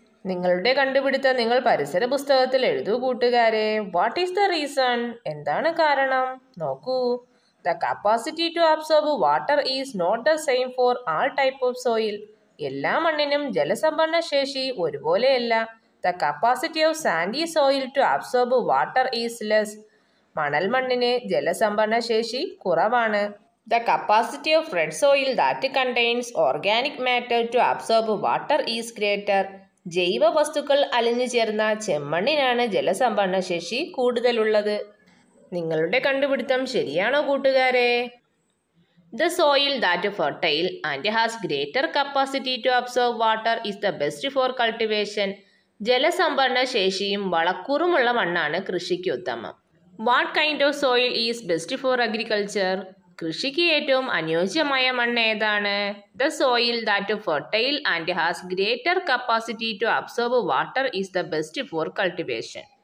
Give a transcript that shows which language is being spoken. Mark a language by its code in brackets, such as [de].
[ml] നിങ്ങളുടെ കണ്ടുപിടുത്തം നിങ്ങൾ പരിസര പുസ്തകത്തിൽ എഴുതൂ കൂട്ടുകാരെ. [en] What is the reason? [ml] എന്താണ് കാരണം? നോക്കൂ. [en] The capacity to absorb water is not the same for all type of soil. [ml] എല്ലാ മണ്ണിനും ജലസംഭരണ ശേഷി ഒരുപോലെയല്ല. [en] The capacity of sandy soil to absorb water is less. [ml] മണൽ മണ്ണിന് ജലസംഭരണ ശേഷി കുറവാണ്. [en] The capacity of red soil that contains organic matter to absorb water is greater. [ml] ജൈവ വസ്തുക്കൾ അലിഞ്ഞു ചേർന്ന ചെമ്മണ്ണിനാണ് ജലസംഭരണ ശേഷി കൂടുതലുള്ളത്. നിങ്ങളുടെ കണ്ടുപിടുത്തം ശരിയാണോ കൂട്ടുകാരെ? [en] The soil that is fertile and has greater capacity to absorb water is the best for cultivation. [ml] ജലസംഭരണ ശേഷിയും വളക്കൂറുമുള്ള മണ്ണാണ് കൃഷിക്ക് ഉത്തമം. [en] What kind of soil is best for agriculture? [ml] കൃഷിക്ക് ഏറ്റവും അനുയോജ്യമായ മണ്ണ് ഏതാണ്? [en] The soil that fertile and has greater capacity to absorb water is the best for cultivation.